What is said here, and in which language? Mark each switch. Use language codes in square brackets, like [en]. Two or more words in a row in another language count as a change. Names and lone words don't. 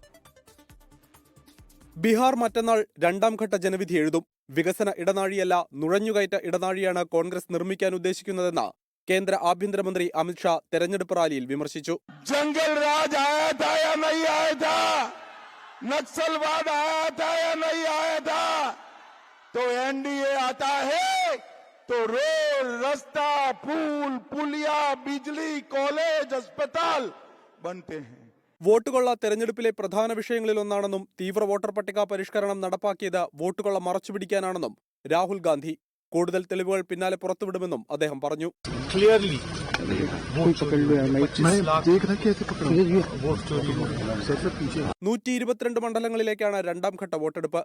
[ml] ബീഹാർ മറ്റന്നാൾ 2ാം ഘട്ട ജനവിധി എഴുതും. വികസന ഇടനാഴിയല്ല, നുഴഞ്ഞുകയറ്റ ഇടനാഴിയാണ് കോൺഗ്രസ് നിർമ്മിക്കാൻ ഉദ്ദേശിക്കുന്നതെന്ന് കേന്ദ്ര ആഭ്യന്തരമന്ത്രി അമിത്ഷാ തെരഞ്ഞെടുപ്പ് റാലിയിൽ വിമർശിച്ചു. [hi] जंगल राज आया था या नहीं आया था, नक्सलवाद आया था या नहीं आया था, तो NDA आता है तो रोड, रास्ता, पुल, पुलिया, बिजली, कॉलेज, अस्पताल बनते हैं. [ml] വോട്ടുകൊള്ള തെരഞ്ഞെടുപ്പിലെ പ്രധാന വിഷയങ്ങളിലൊന്നാണെന്നും തീവ്ര വോട്ടർ പട്ടിക പരിഷ്കരണം നടപ്പാക്കിയത് വോട്ടുകൊള്ള മറച്ചുപിടിക്കാനാണെന്നും രാഹുൽ ഗാന്ധി. കൂടുതൽ തെളിവുകൾ പിന്നാലെ പുറത്തുവിടുമെന്നും അദ്ദേഹം പറഞ്ഞു. 122 മണ്ഡലങ്ങളിലേക്കാണ് 2ാം ഘട്ട വോട്ടെടുപ്പ്.